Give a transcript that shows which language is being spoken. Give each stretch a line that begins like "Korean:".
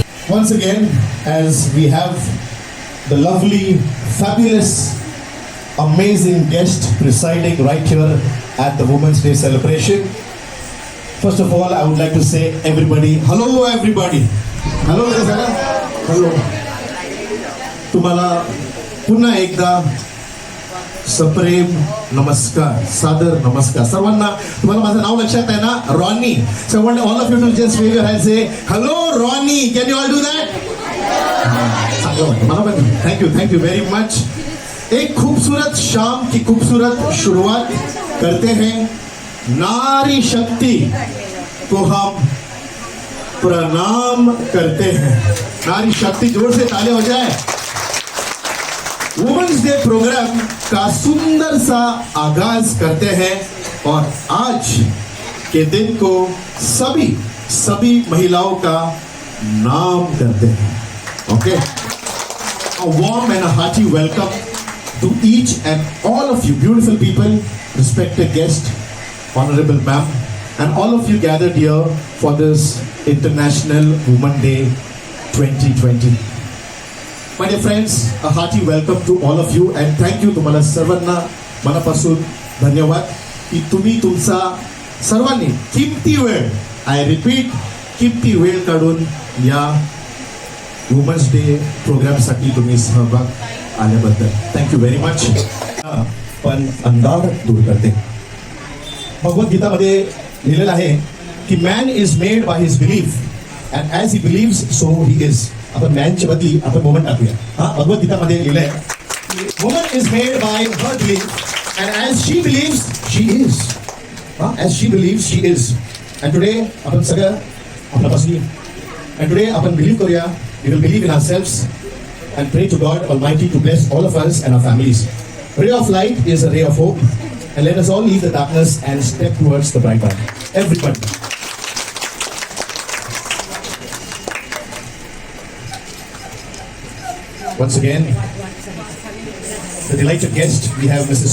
English: Once again, as we have the lovely, fabulous, amazing guest presiding right here at the Women's Day celebration. First of all, I would like to say everybody, hello everybody. Hello, hello.
Marathi: तुम्हाला पुन्हा एकदा सप्रेम नमस्कार, सादर नमस्कार सर्वांना. तुम्हाला माझं नाव लक्षात आहे ना, Ronnie.
English: So I want all of you to just wave your hands, say hello Ronnie. Can you all do that? Thank you very much.
Hindi: एक खूबसूरत शाम की खूबसूरत शुरुआत करते हैं. नारी शक्ति को हम प्रणाम करते हैं. नारी शक्ति, जोर से तालियां हो जाए. वुमेन्स डे प्रोग्राम का सुंदर सा आगाज करते हैं और आज के दिन को सभी महिलाओं का नाम करते हैं.
English: Okay, a warm and a hearty welcome to each and all of you beautiful people, respected guest, honorable ma'am, and all of you gathered here for this International Women Day 2020. My dear friends, a hearty welcome to all of you and thank you.
Marathi: तुम्हाला सर्वांना मनापासून धन्यवाद की तुम्ही तुमचा सर्वांनी किमती वेळ,
English: I repeat,
Marathi: किमती वेळ काढून या वुमेन्स डे प्रोग्रामसाठी तुम्ही सहभाग आल्याबद्दल
English: Thank you very much.
Marathi: पण अंधार दूर करते. भगवद्गीतामध्ये लिहिलेलं आहे की
English: Man is made by his belief and as he believes so he is.
Marathi: आपण मॅनच्या बदली आपण वुमन टाकूया. भगवद्गीतामध्ये लिहिलंय
English: Woman is made by her belief and as she believes she is. As she believes she is. And today
Marathi: आपण सगळं आपल्यापासून
English: and today
Marathi: आपण believe करूया.
English: We will believe in ourselves and pray to God almighty to bless all of us and our families. Ray of light is a ray of hope and let us all leave the darkness and step towards the bright light. Everybody. Once again, the delighted guest, we have Mrs.